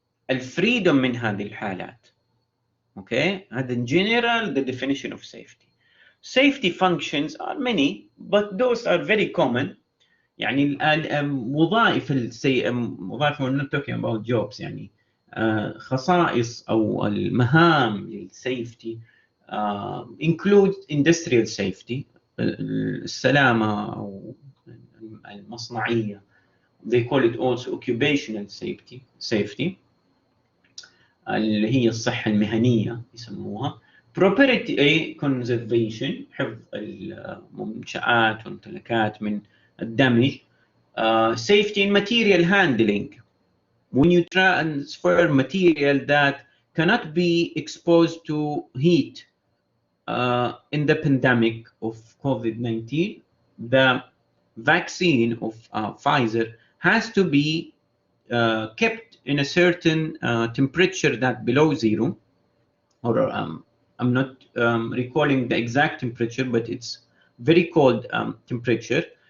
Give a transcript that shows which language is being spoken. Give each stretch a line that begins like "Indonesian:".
Arabic: الفريدوم من هذه الحالات.
English: Okay,
Arabic: هذا
English: in general the definition of safety. Safety functions are many, but those are very common.
Arabic: يعني وظائف وظائف
English: we're not talking about jobs
Arabic: يعني خصائص أو المهام للسيفتي
English: include industrial safety
Arabic: السلامة أو المصنعية.
English: They call it also occupational safety
Arabic: اللي هي الصحة المهنية يسموها.
English: property conservation
Arabic: حفظ المنشآت والممتلكات من الدمج.
English: Safety in material handling when you transfer material that cannot be exposed to heat. In the pandemic of COVID-19, the vaccine of Pfizer has to be kept in a certain temperature that below zero, or I'm not recalling the exact temperature, but it's very cold temperature.